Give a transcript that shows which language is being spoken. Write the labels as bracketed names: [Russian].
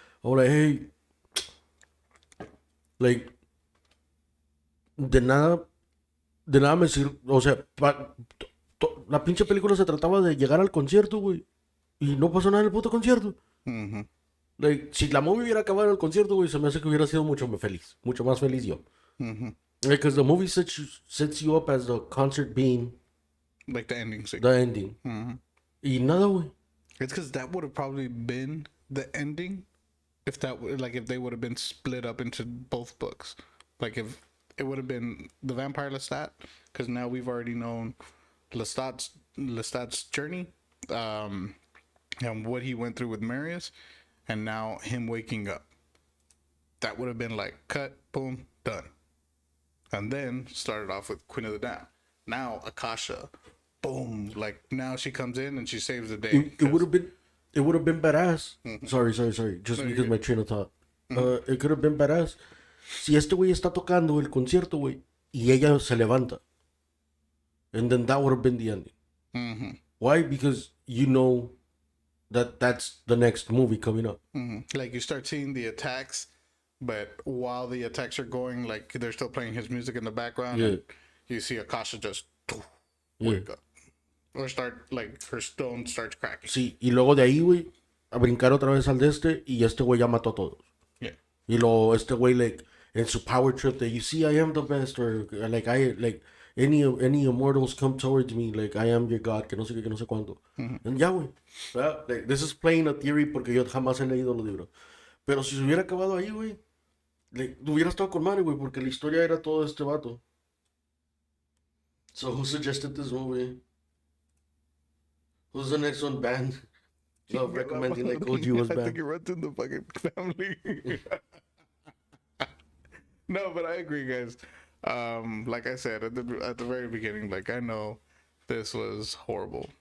[Spanish] Ahora, hey, like, de nada me sirve, o sea, la pinche película se trataba de llegar al concierto, güey, y no pasó nada en el puto concierto. Like, si la movie hubiera acabado en el concierto, güey, se me hace que hubiera sido mucho más feliz yo. [English] Because the movie sets you up as the concert being Like the ending scene. the ending. [Spanish] Y nada, güey. [English] It's because that would have probably been the ending if if they would have been split up into both books. Like if it would have been the Vampire Lestat, because now we've already known Lestat's journey, and what he went through with Marius, and now him waking up. That would have been like cut, boom, done. And then started off with Queen of the Damned. Now Akasha, boom, like now she comes in and she saves the day. It would have been badass. Sorry. Just because my train of thought. It could have been badass. [Spanish] Si este güey está tocando el concierto, güey, y ella se levanta. [English] And then that would have been the ending. Why? Because you know that's the next movie coming up. Like you start seeing the attacks, but while the attacks are going, like they're still playing his music in the background. Yeah. And you see Akasha just wake up. Or start, like, her stone starts cracking. [Spanish] Sí, y luego de ahí, güey, a brincar otra vez al de este, y este güey ya mató a todos. [English] Yeah. [Spanish] Y luego este güey, [English] like, en su power trip that you see, I am the best, or like, any immortals come towards me, like, I am your god, [Spanish] que no sé qué, que no sé cuánto. [English] And ya, güey. Like, this is playing a theory [Spanish] porque yo jamás he leído los libros. Pero si se hubiera acabado ahí, güey, like, hubiera estado con madre, güey, porque la historia era todo este vato. [English] So, who suggested this movie? Who's the next one banned? No, recommending like OG was I think banned. it runs in the fucking family. No, but I agree, guys. Like I said at the very beginning, like I know this was horrible.